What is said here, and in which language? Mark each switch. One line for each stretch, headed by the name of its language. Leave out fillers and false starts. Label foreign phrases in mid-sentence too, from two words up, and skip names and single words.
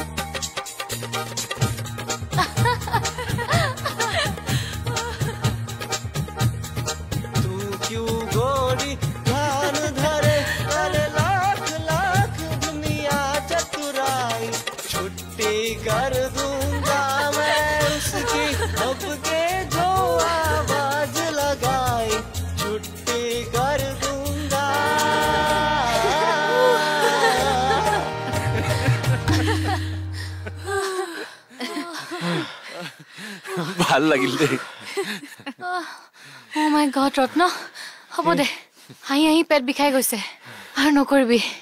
Hindi: तू क्यों गोरी ध्यान धरे कर दूंगा मैं उसकी अब के जो आवाज लगाई छुट्टी कर दूंगा
Assamese: ভাল লাগিল দে
English: oh my god
Assamese: ৰত্ন হ'ব দে হাঁহি হাঁহি পেট বিষাই গৈছে আৰু নকৰিবি